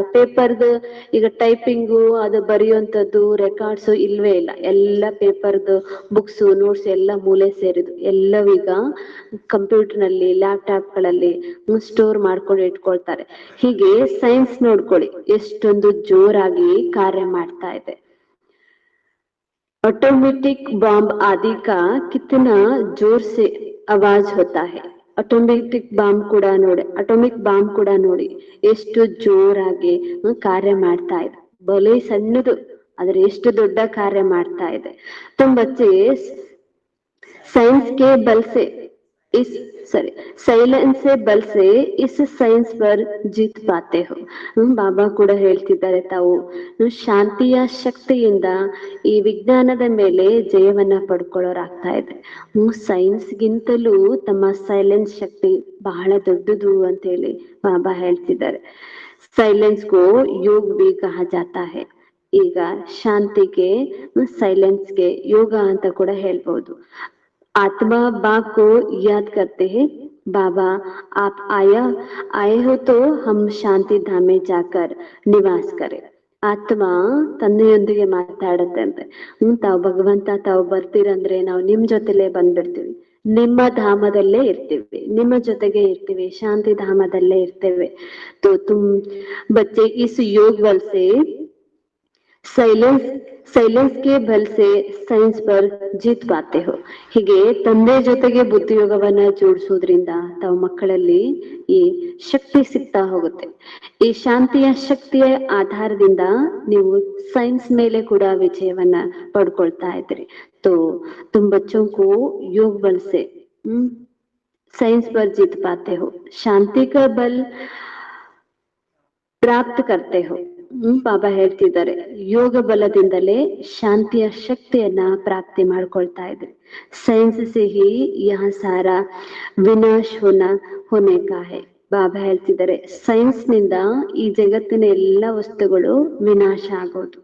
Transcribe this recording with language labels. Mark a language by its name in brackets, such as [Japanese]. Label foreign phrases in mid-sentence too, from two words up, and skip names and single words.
[Kannada] ಪೇಪರ್ದು ಈಗ ಟೈಪಿಂಗು ಅದು ಬರೆಯುವಂಥದ್ದು ರೆಕಾರ್ಡ್ಸು ಇಲ್ವೇ ಇಲ್ಲ. ಎಲ್ಲ ಪೇಪರ್ದು ಬುಕ್ಸ್ ನೋಟ್ಸ್ ಎಲ್ಲ ಮೂಲೆ ಸೇರಿದು, ಎಲ್ಲವೀಗ ಕಂಪ್ಯೂಟರ್ ನಲ್ಲಿ ಲ್ಯಾಪ್ಟಾಪ್ ಗಳಲ್ಲಿ ಸ್ಟೋರ್ ಮಾಡ್ಕೊಂಡು ಇಟ್ಕೊಳ್ತಾರೆ. ಹೀಗೆ ಸೈನ್ಸ್ ನೋಡ್ಕೊಳ್ಳಿ ಎಷ್ಟೊಂದು ಜೋರಾಗಿ ಕಾರ್ಯ ಮಾಡ್ತಾ ಇದೆ. [Hindi] ऑटोमेटिक बॉम्ब आदि का कितना जोर से आवाज होता है. [Kannada] ಆಟೋಮೆಟಿಕ್ ಬಾಂಬ್ ಕೂಡ ನೋಡಿ, ಅಟೋಮಿಕ್ ಬಾಂಬ್ ಕೂಡ ನೋಡಿ ಎಷ್ಟು ಜೋರಾಗಿ ಕಾರ್ಯ ಮಾಡ್ತಾ ಇದೆ. ಬಲೆ ಸಣ್ಣದು ಆದ್ರೆ ಎಷ್ಟು ದೊಡ್ಡ ಕಾರ್ಯ ಮಾಡ್ತಾ ಇದೆ. [Hindi] तुम बच्चे साइंस के बल से इस ಸೈಲೆನ್ಸ್ से बल से इस साइंस पर जीत पाते हो. [Kannada] ಬಾಬಾ ಕೂಡ ಹೇಳ್ತಿದ್ದಾರೆ, ತಾವು ಶಾಂತಿಯ ಶಕ್ತಿಯಿಂದ ಈ ವಿಜ್ಞಾನದ ಮೇಲೆ ಜಯವನ್ನ ಪಡ್ಕೊಳ್ಳೋರಾಗ್ತಾ ಇದೆ. ಸೈನ್ಸ್ ಗಿಂತಲೂ ತಮ್ಮ ಸೈಲೆನ್ಸ್ ಶಕ್ತಿ ಬಹಳ ದೊಡ್ಡದು ಅಂತ ಹೇಳಿ ಬಾಬಾ ಹೇಳ್ತಿದ್ದಾರೆ. [Hindi] साइलेंस को योग भी कहा जाता है. [Kannada] ಈಗ ಶಾಂತಿಗೆ ಸೈಲೆನ್ಸ್ಗೆ ಯೋಗ ಅಂತ ಕೂಡ ಹೇಳ್ಬಹುದು. [Hindi] आत्मा बाप को याद करते हैं, बाबा आप आए हो तो हम शांति धाम में जाकर निवास करें. [Kannada] ಆತ್ಮ ತಂದೆಯೊಂದಿಗೆ ಮಾತಾಡತ್ತೆ ಅಂತೆ. ತಾವು ಭಗವಂತ ತಾವು ಬರ್ತೀರಂದ್ರೆ ನಾವು ನಿಮ್ ಜೊತೆಲೇ ಬಂದ್ಬಿಡ್ತೀವಿ, ನಿಮ್ಮ ಧಾಮದಲ್ಲೇ ಇರ್ತೀವಿ, ನಿಮ್ಮ ಜೊತೆಗೆ ಇರ್ತೀವಿ, ಶಾಂತಿ ಧಾಮದಲ್ಲೇ ಇರ್ತೇವೆ. [Hindi] तो तुम बच्चे इस योग बल से साइलेंस के बल से साइंस पर जीत पाते हो. [Kannada] ಹೀಗೆ ತಂದೆ ಜೊತೆಗೆ ಬುದ್ಧಿಯೋಗವನ್ನ ಜೋಡಿಸೋದ್ರಿಂದ ತಾವು ಮಕ್ಕಳಲ್ಲಿ ಈ ಶಕ್ತಿ ಸಿಗ್ತಾ ಹೋಗುತ್ತೆ. ಈ ಶಾಂತಿಯ ಶಕ್ತಿಯ ಆಧಾರದಿಂದ ನೀವು ಸೈನ್ಸ್ ಮೇಲೆ ಕೂಡ ವಿಜಯವನ್ನ ಪಡ್ಕೊಳ್ತಾ ಇದ್ರಿ. [Hindi] तो तुम बच्चों को योग बल से साइंस पर जीत पाते हो, शांति का बल प्राप्त करते हो. [Kannada] ಬಾಬಾ ಹೇಳ್ತಿದ್ದಾರೆ, ಯೋಗ ಬಲದಿಂದಲೇ ಶಾಂತಿಯ ಶಕ್ತಿಯನ್ನ ಪ್ರಾಪ್ತಿ ಮಾಡ್ಕೊಳ್ತಾ ಇದ್ರಿ. [Hindi] साइंस से ही यह सारा विनाश होने का है. [Kannada] ಬಾಬಾ ಹೇಳ್ತಿದ್ದಾರೆ, ಸೈನ್ಸ್ ನಿಂದ ಈ ಜಗತ್ತಿನ ಎಲ್ಲ ವಸ್ತುಗಳು ವಿನಾಶ ಆಗೋದು.